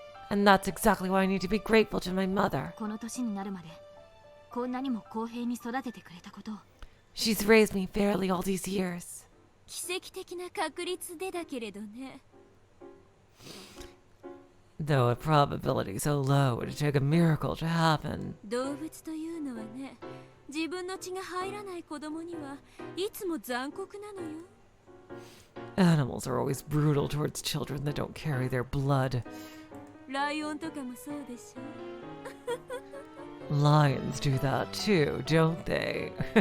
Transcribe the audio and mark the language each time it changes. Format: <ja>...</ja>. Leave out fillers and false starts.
<en>And that's exactly why I need to be grateful to my mother.</en> <ja>この年になるまで、こんなにも公平に育ててくれたことを。</ja> <en>She's raised me fairly all these years.</en> <ja>奇跡的な確率でだけれどね。</ja> <en>Though a probability so low it would take a miracle to happen.</en> <ja>動物というのはね、自分の血が入らない子供にはいつも残酷なのよ。</ja> <en>Animals are always brutal towards children that don't carry their blood.</en> <ja>ライオンとかもそうでしょ。</ja> <en>Lions do that too, don't they?</en>